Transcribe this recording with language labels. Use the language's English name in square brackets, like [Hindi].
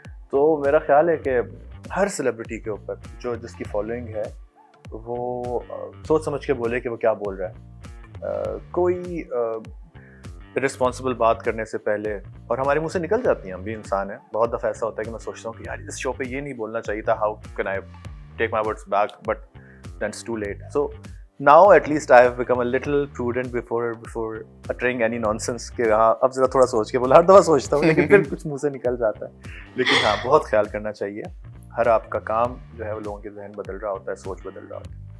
[Urdu] تو میرا خیال ہے کہ ہر سیلیبریٹی کے اوپر جس کی فالوئنگ ہے وہ سوچ سمجھ کے بولے کہ وہ کیا بول رہا ہے. کوئی رسپانسبل بات کرنے سے پہلے, اور ہمارے منہ سے نکل جاتی ہیں, ہم بھی انسان ہیں, بہت دفعہ ایسا ہوتا ہے کہ میں سوچتا ہوں کہ یار اس شو پہ یہ نہیں بولنا چاہیے تھا, [English] How can I take my words back, but then it's too late. So now at least I have become a little prudent before uttering any nonsense [Urdu] کہ ہاں اب ذرا تھوڑا سوچ کے بولا. ہر دفعہ سوچتا ہوں لیکن پھر کچھ منہ سے نکل جاتا ہے. لیکن ہاں بہت خیال کرنا چاہیے. ہر آپ کا کام جو ہے وہ لوگوں کے ذہن بدل رہا ہوتا ہے, سوچ بدل رہا ہوتا ہے.